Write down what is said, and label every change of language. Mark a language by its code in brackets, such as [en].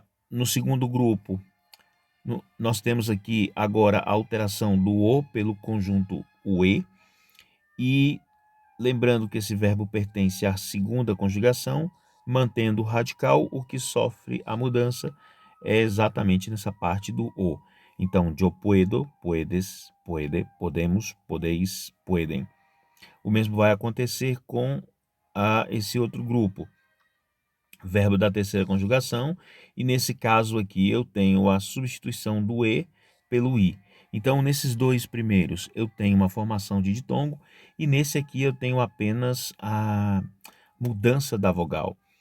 [pt] No segundo grupo, nós temos aqui agora a alteração do o pelo conjunto o e lembrando que esse verbo pertence à segunda conjugação, mantendo o radical, o que sofre a mudança é exatamente nessa parte do o. [es] Então, yo puedo, puedes, puede, podemos, podeis, puedem. [pt] O mesmo vai acontecer com esse outro grupo, verbo da terceira conjugação, e nesse caso aqui eu tenho a substituição do e pelo i. Então, nesses dois primeiros eu tenho uma formação de ditongo, e nesse aqui eu tenho apenas a mudança da vogal.